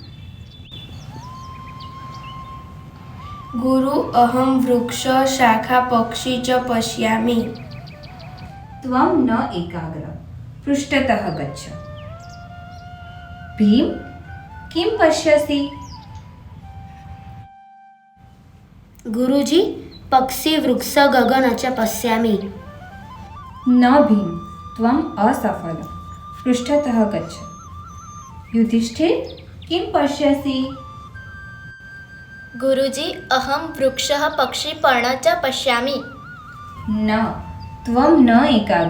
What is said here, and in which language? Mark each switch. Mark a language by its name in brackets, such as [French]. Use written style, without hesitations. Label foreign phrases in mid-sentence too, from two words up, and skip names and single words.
[Sanskrit] गुरु, अहं वृक्ष शाखा पक्षी च पश्यामि. त्वं न एकाग्र. पृष्ठतः गच्छ. भीम, किं पश्यसि? गुरुजी, पक्षी वृक्ष गगन च पश्यामि. न भीम, त्वम् असफल. पृष्ठतः गच्छ. युधिष्ठिर, किं पश्यसि? गुरुजी, अहं वृक्षः पक्षी पर्ण च पश्यामि. न, त्वं न एकाग्र.